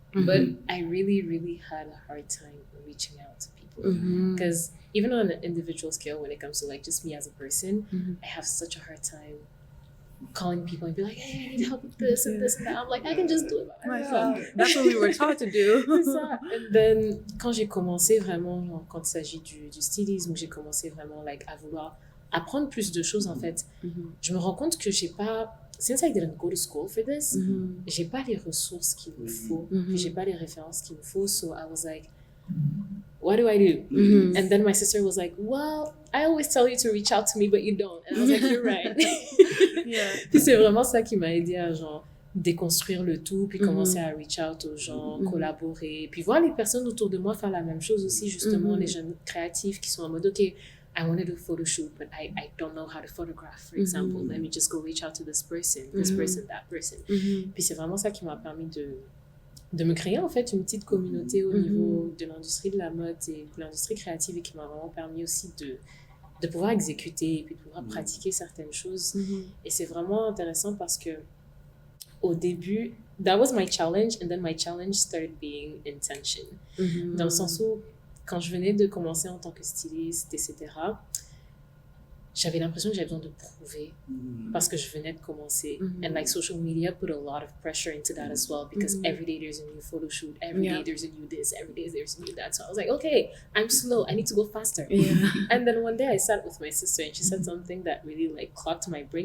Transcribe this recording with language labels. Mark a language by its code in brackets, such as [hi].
[en] But I really, really had a hard time reaching out to people. Because even on an individual scale, when it comes to like just me as a person, I have such a hard time calling people and be like, hey, I need help with this and this and that. I'm like, I can just do it by myself. That's what we were taught to do. [fr] C'est ça. And then, quand j'ai commencé vraiment, genre, quand il s'agit du stylisme, j'ai commencé vraiment like, à vouloir apprendre plus de choses, en fait, je me rends compte que j'ai pas... [en] Since I didn't go to school for this, [fr] j'ai pas les ressources qu'il me faut, puis j'ai pas les références qu'il me faut, [en] so I was like, what do I do? And then my sister was like, well, I always tell you to reach out to me, but you don't. And I was like, you're right. [fr] Puis c'est vraiment ça qui m'a aidé à genre déconstruire le tout, puis commencer à reach out aux gens, collaborer, puis voir les personnes autour de moi faire la même chose aussi, justement, les jeunes créatifs qui sont en mode, [en] OK, I want to do a photo shoot, but I don't know how to photograph, for example. Let me just go reach out to this person, that person. [fr] Puis c'est vraiment ça qui m'a permis de me créer en fait une petite communauté au niveau de l'industrie de la mode et de l'industrie créative, et qui m'a vraiment permis aussi de pouvoir exécuter et puis de pouvoir pratiquer certaines choses. Et c'est vraiment intéressant parce que au début, [en] that was my challenge, and then my challenge started being intention. [fr] Dans le sens où, quand je venais de commencer en tant que styliste, etc., j'avais l'impression que j'avais besoin de prouver parce que je venais de commencer. [en] And like social media put a lot of pressure into that as well, because every day there's a new photo shoot, every day there's a new this, every day there's a new that. So I was like, okay, I'm slow, I need to go faster. And then one day I sat with my sister and she said something that really like clocked my brain.